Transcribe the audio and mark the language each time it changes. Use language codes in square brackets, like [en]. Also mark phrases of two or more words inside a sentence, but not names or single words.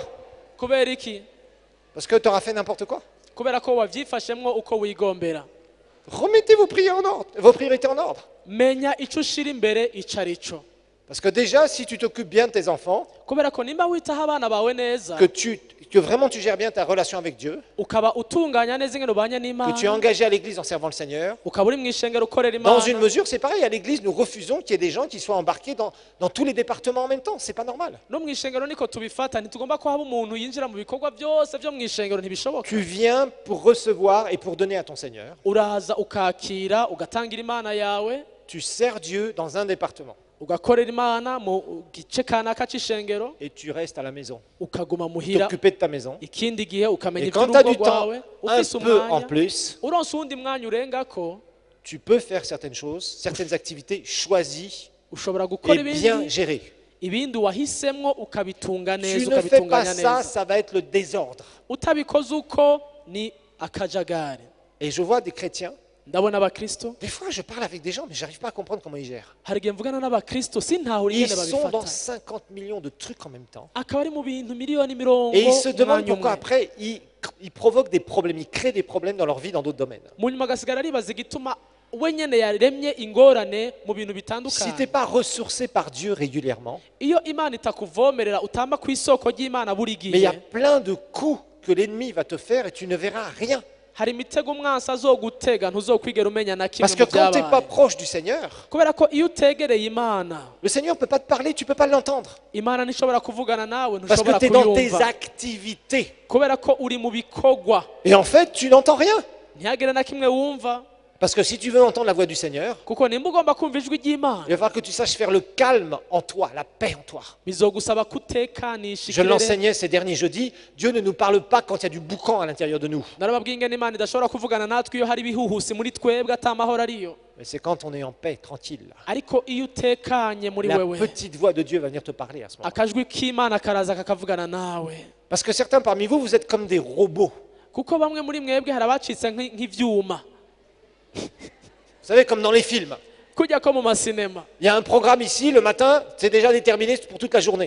[rn] kubera iki [fr] Parce que tu auras fait n'importe quoi. [rn] kubera ko wabyifashemwo uko wigombera [fr] Remettez vos priorités en ordre. [rn] menya icyo ushira imbere icyo ari cyo [fr] Parce que déjà, si tu t'occupes bien de tes enfants, [rn] kubera ko nimba witaho abana bawe neza [fr] que vraiment tu gères bien ta relation avec Dieu, [rn] ukaba utunganya neza ingene ubanye [fr] que tu es [rn] n'imana [fr] engagé à l'église en servant le Seigneur, [rn] ukaba uri mu ishengero ukorera [fr] dans une [rn] imana [fr] mesure, c'est pareil, à l'église, nous refusons qu'il y ait des gens qui soient embarqués dans tous les départements en même temps. C'est pas normal. [rn] no mu ishengero niko tubifata ntitugomba ko haba umuntu yinjira mu bikorwa byose byo mu ishengero ntibishoboka [fr] Tu viens pour recevoir et pour donner à ton Seigneur. [rn] uraza ukakira ugatangira imana yawe [fr] Tu sers Dieu dans un département [rn] ugakorera imana mu gice kanaka cy'ishengero [fr] et tu restes à la maison. [rn] ukaguma muhira [fr] T'occuper de ta maison. [rn] ikindi gihe ukamenya [fr] Et quand tu as [rn] iby'urugo [fr] du temps [rn] rwawe [fr] un [rn] ufise [fr] peu en [rn] umwanya [fr] plus, [rn] uronse uwundi mwanya urengako [fr] tu peux faire certaines choses, certaines activités choisies [rn] ushobora gukora [fr] et bien [rn] ibindi [fr] gérées. [rn] ibindi wahisemwo ukabitunga [fr] Tu [rn] neza [fr] ne fais pas [rn] ukabitunganya [fr] ça, [rn] neza [fr] ça va être le désordre. [rn] utabikoze uko ni akajagari [fr] Et je vois des chrétiens, [rn] ndabona abakristo [fr] des fois je parle avec des gens, mais j'arrive pas à comprendre comment ils gèrent. [rn] hari igihe mvugana n'abakristo sintahure [fr] Ils [rn] ingene [fr] sont dans [rn] babifata [fr] 50 millions de trucs en même temps. [rn] akaba ari mu bintu miliyoni mirongo [fr] Et ils se demandent [rn] umwanya [fr] pourquoi [rn] umwe [fr] après ils provoquent des problèmes, ils créent des problèmes dans leur vie dans d'autres domaines. [rn] mu nyuma agasigara aribaza igituma we nyene yaremye ingorane mu bintu [fr] Si tu n'es [rn] bitandukanye [fr] pas ressourcé par Dieu régulièrement, [rn] iyo imana itakuvomerera utamba ku isoko ry'imana buri [fr] mais il y a [rn] gihe [fr] plein de coups que l'ennemi va te faire et tu ne verras rien. [rn] hari imitego umwansi azogutega ntuzokwigera umenya na kimwe [fr] Parce que [rn] mu [fr] quand tu n'es pas [rn] byabaye [fr] proche du Seigneur, [rn] kubera ko iyo utegereye imana [fr] le Seigneur ne peut pas te parler, tu ne peux pas l'entendre. [rn] imana ntishobora kuvugana nawe [fr] Parce que [rn] ntushobora [fr] tu es dans tes [rn] kuyumva [fr] activités. [rn] kubera ko uri mu bikorwa [fr] Et en fait, tu n'entends rien. [rn] ntihagire na kimwe wumva [fr] Parce que si tu veux entendre la voix du Seigneur, [rn] kuko nimba ugomba kumva ijwi ry'imana [fr] il va falloir que tu saches faire le calme en toi, la paix en toi. [rn] bizogusaba kutekanisha [fr] Je [rn] ikirere [fr] l'enseignais ces derniers jeudis, Dieu ne nous parle pas quand il y a du boucan à l'intérieur de nous. [rn] narababwiye ingene imana idashobora kuvugana natwe iyo hari ibihuhusi muri twebwe atamahoro ariyo [fr] Mais c'est quand on est en paix, tranquille. [rn] ariko iyo utekanye muri [fr] La [rn] wewe [fr] petite voix de Dieu va venir te parler à ce moment. [rn] akajwi k'imana karaza kakavugana nawe [fr] Parce que certains parmi vous, vous êtes comme des robots. [rn] kuko bamwe muri mwebwe hari abacitse nk'ivyuma [fr] Vous savez, comme dans les films. [rn] kujya ko mu masinema [fr] Il y a un programme ici, le matin, c'est déjà déterminé pour toute la journée.